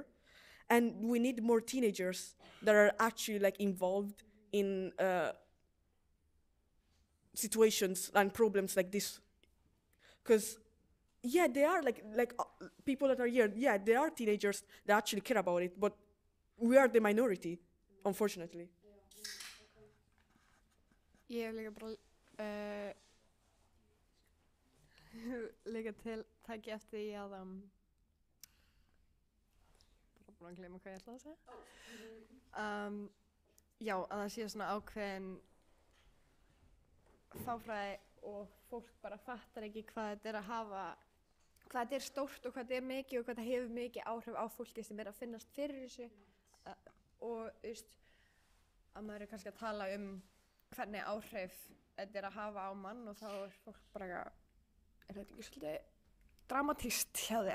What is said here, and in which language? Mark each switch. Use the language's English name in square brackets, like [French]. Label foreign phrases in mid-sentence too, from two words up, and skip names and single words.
[English] And we need more teenagers that are actually like involved in situations and problems like this. Because, yeah, they are like people that are here, yeah, they are teenagers that actually care about it, but we are the minority, unfortunately. [Icelandic] Ég hef líka bara líka til tæki eftir því að bara búin að gleyma hvað ég ætlaði að segja. Já, að það sé svona ákveðin fáfræði og fólk bara fattar ekki hvað þetta er að hafa, hvað þetta er stórt og hvað þetta er mikið og hvað þetta hefur mikið áhrif á fólki sem er að finnast fyrir þessu og að maður er kannski að tala hvernig áhrif þetta er að hafa á mann og þá er fólk bara er þetta ekki svolítið dramatískt hjá þér?